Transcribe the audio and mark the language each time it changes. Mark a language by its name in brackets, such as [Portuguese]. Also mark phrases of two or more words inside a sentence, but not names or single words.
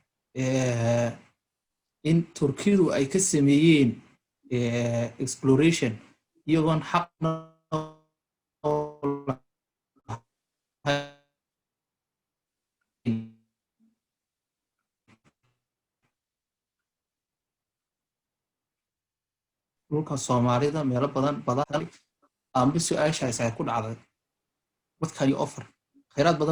[Somali] in Turkidu ay ka sameeyeen exploration iyagoon xaqna dhulka Soomaalida meelo badan amba su'aashaas ay ku dhacday [English] what can you offer [Somali] khayraad badan